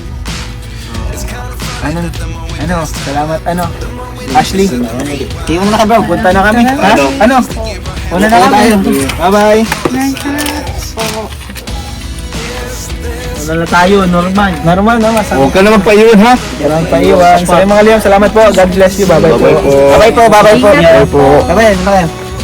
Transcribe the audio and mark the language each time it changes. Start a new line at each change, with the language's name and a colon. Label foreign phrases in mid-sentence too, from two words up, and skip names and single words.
Filipino: Salamat Ashley. Kayo na ka bro. Punta na kami. Ha? Una na kami. Bye-bye. Ano na tayo, Norman? Normal na, masama. Huwag ka naman pa yun ha. Walang paiwan. Sa mga liyam, salamat po.
English: God bless you.
Filipino: Bye-bye po. Bye-bye po. Bye-bye po. Bye-bye po. Bye-bye.